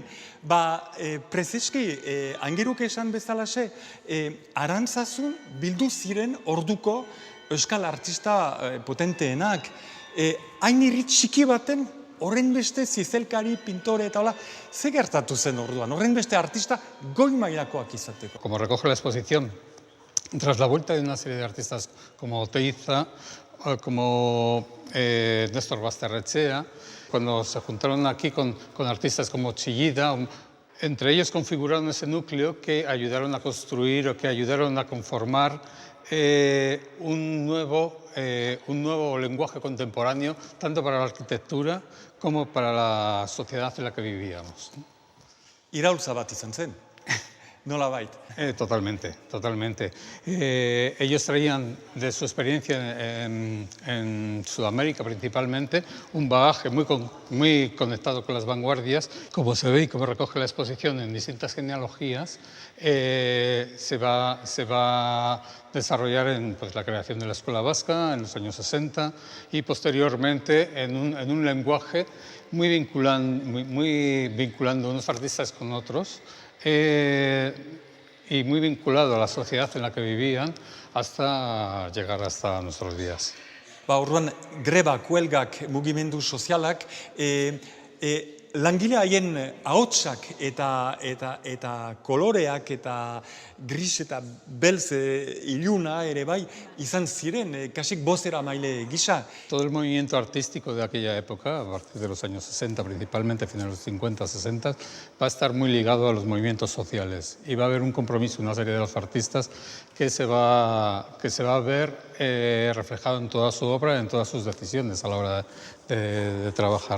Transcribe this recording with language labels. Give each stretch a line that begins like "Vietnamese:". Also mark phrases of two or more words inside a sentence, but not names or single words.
Basque: Prezeski, aingeruk esan bezalaxe, Arantzazun bildu ziren orduko euskal artista potenteenak. Hain irri txiki baten, horren beste zizelkari, pintore eta hola, ze gertatu zen orduan? Horren beste artista goi mailakoak izateko.
Spanish: Como recoge la exposición, tras la vuelta de una serie de artistas como Oteiza, como Néstor Basterrechea, cuando se juntaron aquí con artistas como Chillida, entre ellos configuraron ese núcleo que ayudaron a construir o que ayudaron a conformar un nuevo lenguaje contemporáneo, tanto para la arquitectura como para la sociedad en la que vivíamos.
Basque: Iraultza bat izan zen, nola bait.
Spanish: Totalmente, totalmente. Ellos traían de su experiencia en Sudamérica principalmente un bagaje muy conectado con las vanguardias. Como se ve y como recoge la exposición en distintas genealogías, se va a desarrollar en la creación de la Escuela Vasca en los años 60 y posteriormente en un lenguaje muy vinculando unos artistas con otros, y muy vinculado a la sociedad en la que vivían hasta llegar hasta nuestros días.
Basque: Orduan, grebak, huelgak, mugimendu sozialak, langile haien ahotsak eta koloreak eta gris eta belz iluna ere bai izan ziren, kasik bozera maile gisa.
Spanish: Todo el movimiento artístico de aquella época, a partir de los años 60 principalmente, a finales de los 50, 60, va a estar muy ligado a los movimientos sociales y va a haber un compromiso, una serie de los artistas que se va a ver reflejado en toda su obra, en todas sus decisiones a la hora de trabajar.